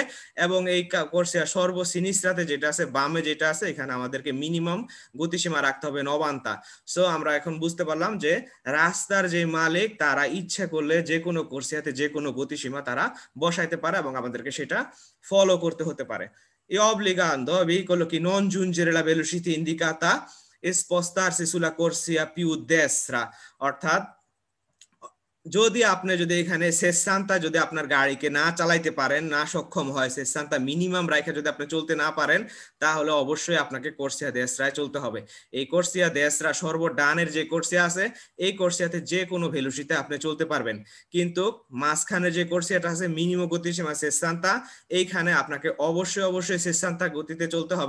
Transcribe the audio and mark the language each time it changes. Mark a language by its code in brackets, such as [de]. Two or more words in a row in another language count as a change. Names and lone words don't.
[bn] এবং এই কোর্সিয়া সর্বসিনিস্ট্রাতে যেটা আছে, বামে যেটা আছে, এখানে আমাদেরকে মিনিমাম গতিসীমা রাখতে হবে নবান্তা। সো আমরা এখন বুঝতে পারলাম যে রাস্তার যে মালিক তারা ইচ্ছা করলে যে কোনো কোর্সিয়াতে যে কোনো গতিসীমা তারা বসাইতে পারে এবং আমাদেরকে সেটা ফলো করতে হতে পারে। [it] E obbligando il veicolo che non giungere la velocità indicata e spostarsi sulla corsia più destra, [bn] অর্থাৎ যদি আপনি যদি এখানে সেসান্তা যদি আপনার গাড়িকে না চালাইতে পারেন, না সক্ষম হয়, সেসান্তা মিনিমাম রাখে যদি আপনি চলতে না পারেন, তাহলে অবশ্যই আপনাকে [it] corsia destra [bn] চলতে হবে। এই [it] corsia destra [bn] সর্বডানের যে কোর্সিয়া আছে, এই কোর্সিয়াতে যে কোনো ভেলোসিতে আপনি চলতে পারবেন, কিন্তু মাঝখানে যে কোর্সিয়াটা আছে মিনিমাম গতিসীমা সেসান্তা, এইখানে আপনাকে অবশ্যই সেসান্তা গতিতে চলতে হবে।